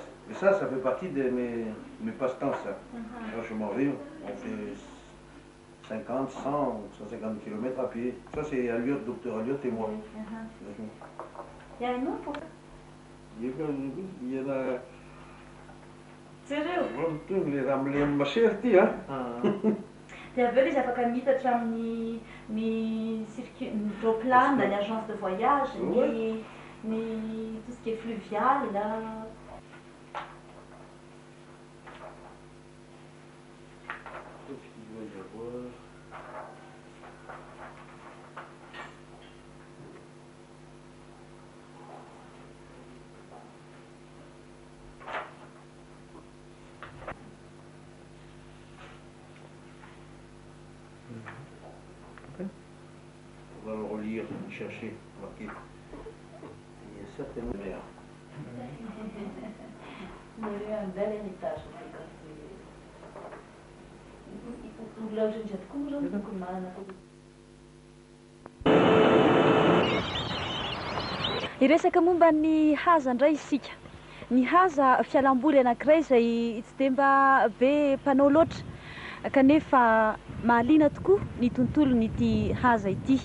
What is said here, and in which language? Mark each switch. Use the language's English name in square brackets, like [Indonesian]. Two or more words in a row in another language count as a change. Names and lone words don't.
[French] Mais ça fait partie de mes passe-temps, ça. Quand je m'en vais, on fait 50, 100, 150 km à pied. Ça, c'est Alliot, docteur Alliot et moi. Il y a un nom pour ça? Il y en a... Sérieux? Les ramblem macherty, hein? [Malagasy] Dia aveo izy afaka mitatra amin'ny ny roplan, ny [French] agence de voyage, [Malagasy] ny [French] tout ce qui est fluvial. Tout ce qu'il doit y avoir. On va le relire, chercher, marquer. Il y a certainement l'air. Il y a un bel héritage. [Malagasy] Mbola ohatrany izy tokoa moa zao tokony manana koa. Hiresaka momba ny haza indray isika. Ny haza fialamboly anankiray izay tsy dia mba be mpanao loatra kanefa mahaliana tokoa ny tontolon'ity haza ity.